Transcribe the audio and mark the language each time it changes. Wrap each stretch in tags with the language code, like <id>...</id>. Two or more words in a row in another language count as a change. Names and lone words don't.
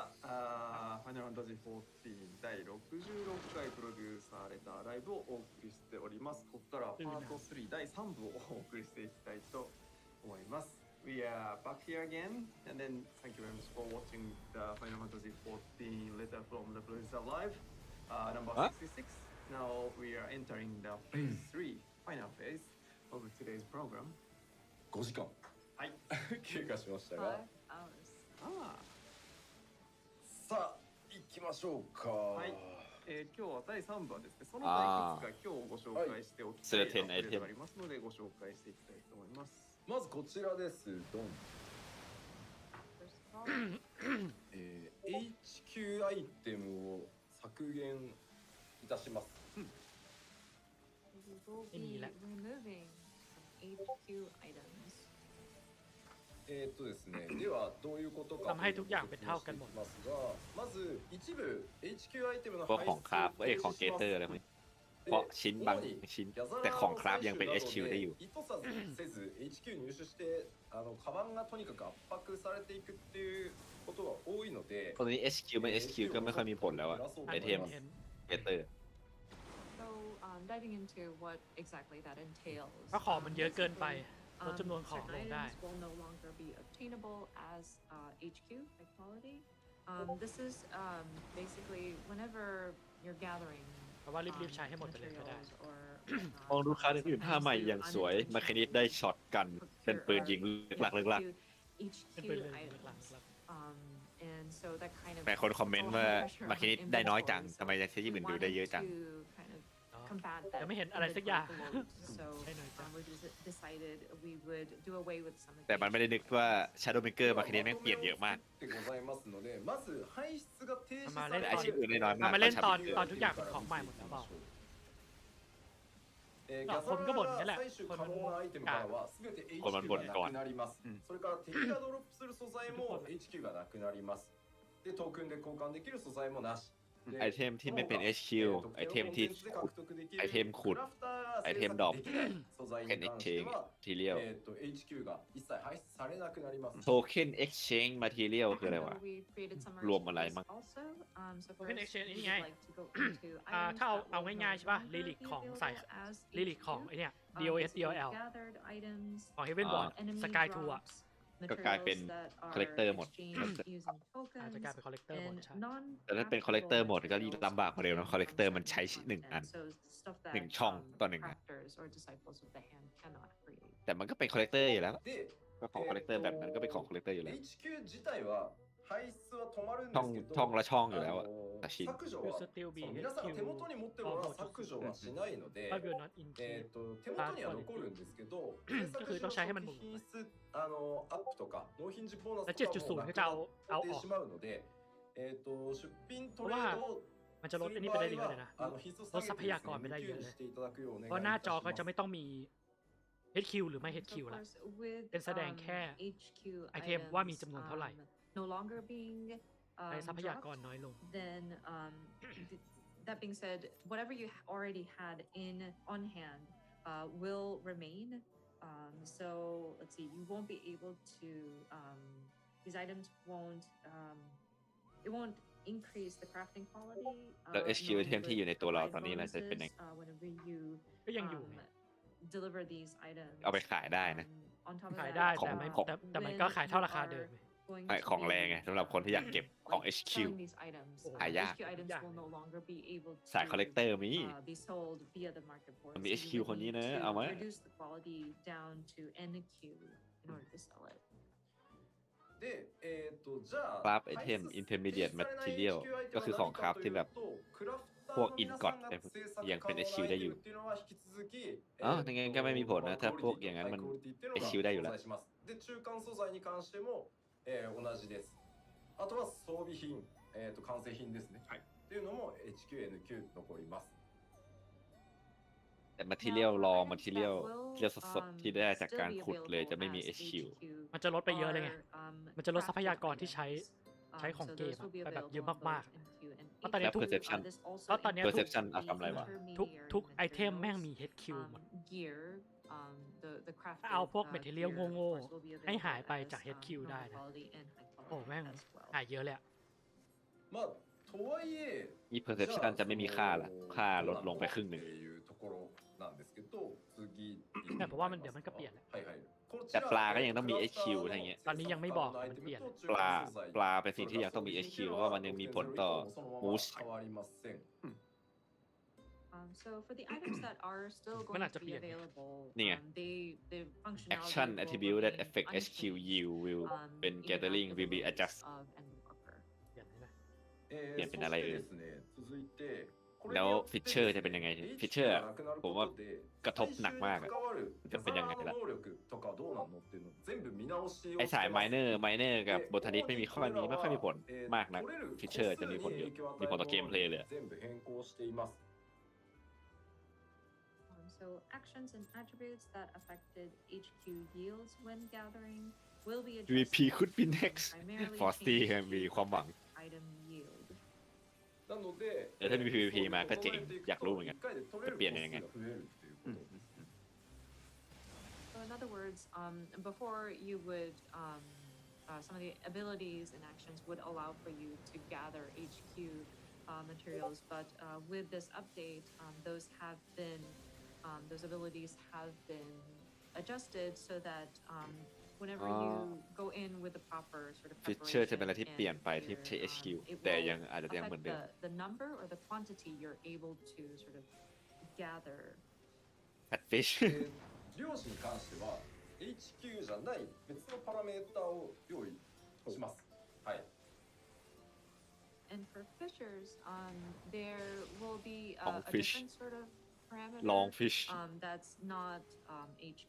<ja>ファイナルファンタジー14第66回プロデューサーレターライブをお送りしております。ここからパート3第3部をお送りしていきたいと思います。</ja> <en>We are back here again, and then thank you very much for watching the Final Fantasy 14 Letter from the Producer Live, number 66. Now we are entering the phase 3, final phase of today's program.</en> <ja>5 時間はい経過しましたが、 さあ行きましょうか。はい、今日は第3部はですね、その他いくつか今日ご紹介しておきたいアップデートがありますのでご紹介していきたいと思います。まずこちらです。ドン。 HQ アイテムを削減いたします。</ja> <en>We will be</en> <tl>Hindi lang.</tl> <en>removing some HQ items.</en> <ja>ですね、ではどういうことか</ja> <th>ทำให้ทุกอย่างเป็นเท่ากันหมด</th> <ja>ますが、まず一部 HQ アイテムの</ja> <th>พวกของคราฟของเกเตอร์อะไรพวกนี้เพราะชิ้นบางชิ้นแต่ของคราฟยังเป็น HQ ได้อยู่</th> <ja>意図せず HQ 入手してカバンがとにかく圧迫されていくっていうことが多いので</ja> <th>ตอนนี้ HQ ไม่ HQ ก็ไม่ค่อยมีผลแล้วอะไอเทม เห็น เกเตอร์</th> <en>So diving into what exactly that entails.</en> <th>เพราะของมันเยอะเกินไปลด Um, จำนวนของ</th> <en>certain</en> <th>ลงได้</th> <en>items will no longer be obtainable as HQ by quality. This is basically whenever you're gathering</en> <th>เพราะว่ารีบๆใช้ให้หมดไปเลยก็ได้</th> <en>materials or</en> <th>มองดูคาร์ดอื่นท่าใหม่อย่างสวยมาคณิตได้ช็อตกันเป็นปืนยิงหลัก</th> <en>HQ</en> <th>เป็นปืนเลย</th> <en>items.</en> <th>หลัก</th> <en>And so that kind of</en> <th>แต่คนคอมเมนต์ว่ามาคณิตได้น้อยจังทำไมจะใช้ที่อื่นดูได้เยอะจัง</th> <en>combat</en> <th>ๆ</th> <en>that</en> <th>ยังไม่เห็นอะไรสักอย่าง</th> <en>individual load. So</en> <th>ใช่หน่อยจ้ะ</th> <en>we decided we would do away with some of</en> <th>แต่มันไม่ได้นึกว่า Shadowbringer มาคณิตแม่งเปลี่ยนเยอะมาก</th> <ja>でございますので、まず排出が停止され</ja> <th>แต่อาชีพอื่นได้น้อยมาก เอามาเล่นตอนทุกอย่างเป็นของใหม่หมดแล้วเปล่า</th> <ja>ギャザラー採取可能なアイテムからは全て HQ がなくなります。それから敵がドロップする素材も HQ がなくなります。で、トークンで交換できる素材もなし。</ja> <th>ไอเทมที่ไม่เป็น HQ ไอเทมที่ไอเทมขุดไอเทมดรอปเป็น</th> <en>Exchange Material</en> <ja>HQ が一切排出されなくなります。</ja> <en>Token Exchange Material</en> <th>คืออะไรวะ รวมอะไรมั้ง</th> <en>Token Exchange</en> <th>นี่ไง ถ้าเอาง่ายๆใช่ป่ะลิลิกของใส่ลิลิกของไอเนี่ย DOS DOL ของ HEAVENSWARD Sky 2อะ ก็กลายเป็น Collector หมด อาจจะกลายเป็น Collector หมดใช่ แต่ถ้าเป็น Collector หมดก็ลำบากกว่าเดิมนะ Collector มันใช้1 อัน 1 ช่องต่อ 1 อันแต่มันก็เป็น Collector อยู่แล้วก็ของ Collector แบบนั้นก็เป็นของ Collector อยู่แล้ว</th> <ja>HQ 自体は排出は止まるんで</ja> <th>ช่อง</th> <ja>すけど、</ja> <th>ช่องละช่องอยู่แล้วอะแต่ชิ้น</th> <ja>削除は皆さんが手元に持ってるものは削除はしないので、</ja> <en>ถ้า will not increase</en> <ja>手元には残るんですけど、</ja> <th>ก็คือต้องใช้ให้มันหมุน</th> <ja>品質アップとか納品時ボーナス</ja> <th>แล้ว</th> <ja>とかもなく</ja> <th>7.0ก็จะเอา</th> <ja>なって</ja> <th>ออก</th> <ja>しまうので、出品トレードを</ja> <th>มันจะลดอันนี้ไปได้เยอะเลยนะลดทรัพยากรไปได้เยอะเลย เพราะหน้าจอก็จะไม่ต้องมี HQ หรือไม่ HQ ละ เป็นแสดงแค่ไอเทมว่ามีจำนวนเท่าไหร่</th> <en>no longer being</en> <th>ใช้ทรัพยากรน้อยลง</th> <en>then that being said, whatever you already had on hand will remain. So let's see, you won't be able to these items won't it won't increase the crafting quality.</en> <th>แล้ว HQ ไอเทมที่อยู่ในตัวเราตอนนี้เราจะเป็นยัง</th> <en>whenever you</en> <th>ก็ยังอยู่ไง</th> <en>deliver these items.</en> <th>เอาไปขายได้นะ</th> <en>On top of</en> <th>ขาย</th> <en>that,</en> <th>ได้แต่มันก็ขายเท่าราคาเดิม ไอของแรงไงสำหรับคนที่อยากเก็บของ HQ หายาก</th> <en>HQ items will no longer be able</en> <th>สาย Collector มี</th> <en>be sold via the market force.</en> <th>มี HQ คนนี้นะเอาไหม</th> <en>reduce the quality down to NQ in order to sell it.</en> <ja>で、じゃあ</ja> <en>Craft Item Intermediate Material</en> <th>ก็คือของคราฟที่แบบพวก Ingot ยังเป็น HQ ได้อยู่อ๋องั้นก็ไม่มีผลนะถ้าพวกอย่างนั้นมัน HQ ได้อยู่แล้ว</th> <ja>で、中間素材に関しても、同じです。あとは装備品、完成品ですね。はい。っていうのも HQ、NQ 残ります。</ja> <th>แต่</th> <en>Material raw Material</en> <th>ที่สดๆที่ได้จากการขุดเลยจะไม่มี HQ มันจะลดไปเยอะเลยไง มันจะลดทรัพยากรที่ใช้ของเกมไปแบบเยอะมากๆเพราะตอนนี้ แล้ว Perception ก็ตอนนี้ Perception เอาทำอะไรวะ ทุกไอเทมแม่งมี HQ หมด ถ้าเอาพวก material โง่ๆให้หายไปจาก HQ ได้นะ โอ้แม่งหายเยอะเลยอะ</th> <ja>まあとはいえ</ja> <th>มี Perception จะไม่มีค่าละค่าลดลงไปครึ่งหนึ่ง</th> <ja>っていうところなんですけど、次</ja> <th>แต่เพราะว่ามันเดี๋ยวมันก็เปลี่ยนแหละ</th> <ja>はいはい。</ja> <th>แต่ปลาก็ยังต้องมี HQ อะไรเงี้ย ตอนนี้ยังไม่บอกมันเปลี่ยน ปลาเป็นสิ่งที่ยังต้องมี HQ เพราะว่ามันยังมีผลต่อ Moose</th> <en>So for the items that are still</en> <th>มัน</th> <en>going</en> <th>อาจจะ</th> <en>to</en> <th>เปลี่</th> <en>be</en> <th>ยน</th> <en>available, Nia. the functionality Action will attribute that remain affect HQ unchanged, yield will เป็น even gathering after will be the release adjust of Endwalker.</en> <th>เปลี่ยนเลยนะ เปลี่ยนเป็นอะไรเอ่ย</th> <ja>そしてですね、続いてこ</ja> <th>แล้วฟิชเชอร์จะเป็นยังไงฟิชเชอร์ผมว่ากระทบหนักมากจะเป็นยังไงล่ะไอสายไมเนอร์กับบททันดิสไม่ค่อยมีผลมากนักฟิชเชอร์จะมีผลเยอะมีผลต่อเกมเพลย์เลย</th> <en>So actions and attributes that affected HQ yields when gathering will be adjusted. VP could be next. Frosty</en> <th>มีความหวัง</th> <en>Item yield.</en> <th>ถ้ามี PVP มาก็เจ๋งอยากรู้เหมือนกันจะเปลี่ยนยังไง</th> <en>So in other words, before you would some of the abilities and actions would allow for you to gather HQ materials, but with this update, those abilities have been adjusted so that whenever you go in with the proper sort of</en> <th>Feature จะเป็นอะไรที่</th> <en>preparation</en> <th>เปลี่ยนไปที่</th> <en>and, THQ it</en> <th>แต่</th> <en>will</en> <th>ยังอาจจะยังเหมือน</th> <en>affect</en> <th>เดิม</th> <en>the number or the quantity you're able to sort of gather. Catfish</en> <ja>量子に関しては HQ じゃない別のパラメータを用意します。はい。</ja> <en>And for fishers, there will be a Longfish. different sort of parameter Longfish that's not HQ.</en>